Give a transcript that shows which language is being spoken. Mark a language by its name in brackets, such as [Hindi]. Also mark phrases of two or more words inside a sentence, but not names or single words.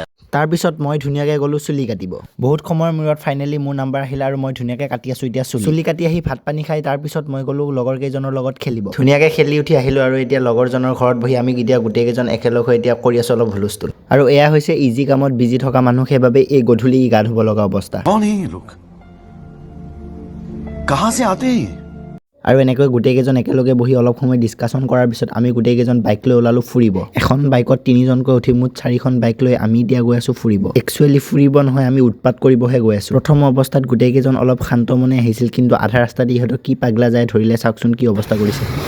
[Assamese] তাৰপিছত মই ধুনীয়াকৈ গ'লো চুলি কাটিব বহুত সময়ৰ মূৰত ফাইনেলি মোৰ নাম্বাৰ আহিল আৰু মই ধুনীয়াকৈ কাটি আছো এতিয়া চুলি কাটি আহি ভাত পানী খাই তাৰপিছত মই গ'লো লগৰ কেইজনৰ লগত খেলিব ধুনীয়াকৈ খেলি উঠি আহিলো আৰু এতিয়া লগৰজনৰ ঘৰত বহি আমি এতিয়া গোটেই কেইজন একেলগ হৈ এতিয়া কৰি আছো অলপ হুলস্থুল আৰু এয়া হৈছে ইজি কামত বিজি থকা মানুহ সেইবাবে এই গধূলি গা ধুব লগা অৱস্থা [Hindi] कौन है ये लोग कहां से आते हैं [Assamese] আৰু এনেকৈ গোটেই কেইজন একেলগে বহি অলপ সময় ডিছকাশ্যন কৰাৰ পিছত আমি গোটেই কেইজন বাইক লৈ ওলালো ফুৰিব এখন বাইকত তিনিজনকৈ উঠি মুঠ 4খন বাইক লৈ আমি এতিয়া গৈ আছো ফুৰিব একচুৱেলি ফুৰিব নহয় আমি উৎপাত কৰিবহে গৈ আছো প্ৰথম অৱস্থাত গোটেই কেইজন অলপ শান্ত মনে আহিছিল কিন্তু আধা ৰাস্তা দি ইহঁতক কি পাগলা যায় ধৰিলে চাওকচোন কি অৱস্থা কৰিছে